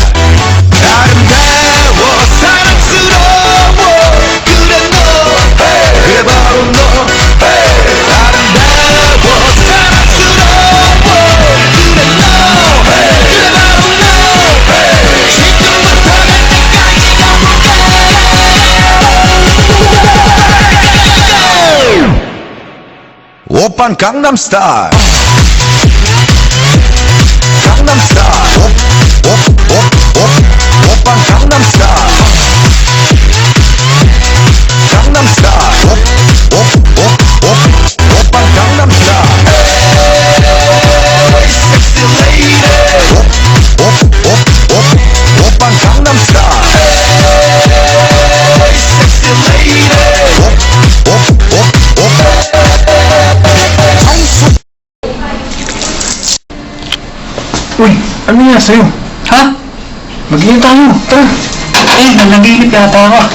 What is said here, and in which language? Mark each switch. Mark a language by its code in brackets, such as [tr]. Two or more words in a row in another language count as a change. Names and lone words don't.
[ko] 아름다워 사랑스러워 그래 너 그래 바로 너 아름다워 사랑스러워 그래 너 그래 바로 너 지금부터 갈 때까지 가볼게 오빤 강남스타일 강남스타일 오빤 강남스타일 강남스타일 오빤 강남스타일 [en] Hey sexy lady [ko] 오빤 강남스타일 [en] Hey sexy lady [tl] Uy, ano nga sa'yo? Ha? Mag-iin tayo. Tara. Nanaginip yata ako.